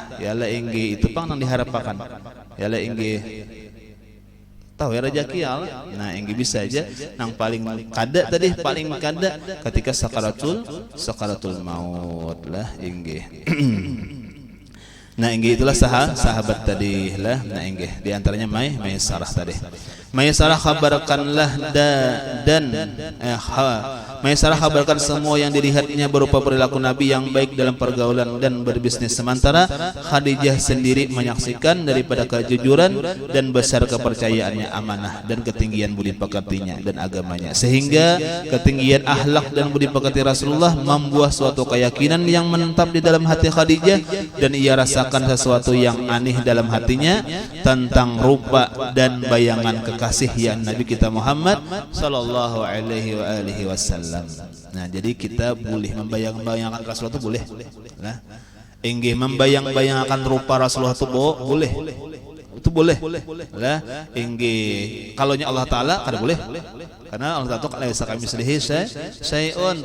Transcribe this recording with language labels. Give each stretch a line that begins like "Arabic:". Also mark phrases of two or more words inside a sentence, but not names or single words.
Banjar: Ya lah inggih itu pang nang diharapkan. Ya lah inggih tahu ya rezeki Allah. Nah, inggih bisa aja nang paling kada tadi, paling kada ketika sakaratul maut lah inggih. Nah, inggih itulah sahabat tadi lah. Nah, inggih di antaranya Maisarah tadi.
Indonesian: Maisarah kabarkanlah Maisarah kabarkan semua yang dilihatnya berupa perilaku Nabi yang baik dalam pergaulan dan berbisnis, sementara Khadijah sendiri menyaksikan daripada kejujuran dan besar kepercayaannya, amanah dan ketinggian budi pekertinya dan agamanya, sehingga ketinggian akhlak dan budi pekerti Rasulullah membuat suatu keyakinan yang menetap di dalam hati Khadijah, dan ia rasakan sesuatu yang aneh dalam hatinya tentang rupa dan bayangan kekasih yang Nabi kita Muhammad
Arabic: صلى الله عليه وسلم.
Indonesian: Nah, jadi kita boleh membayang-bayangkan Rasulullah itu boleh. Nah, inggih membayang-bayangkan rupa Rasulullah itu boleh. Itu boleh.
Banjar: Lah, inggih kalaunya Allah Taala kada boleh.
Indonesian: Karena Allah Taala
Arabic: ليس كمثله شيء.